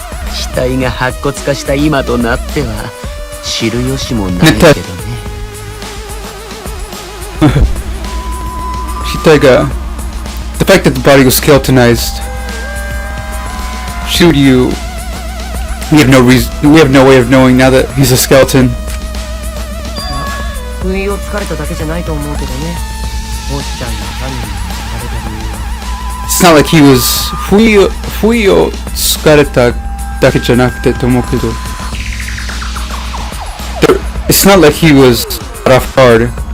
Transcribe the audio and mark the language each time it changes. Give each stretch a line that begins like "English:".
Japanese: 死体が白骨化した今となっては知る由もないけどね。
English: The fact that the body was skeletonized. Shoot you. We have no way of knowing now that he's a skeleton.
Japanese: 不意をつかれただけじゃないと思うけどね。星ちゃんが犯人にされた理由は。
English: It's not like he was
Japanese: 不意をつかれただけじゃなくてと思うけど。
English: It's not like he was caught off guard.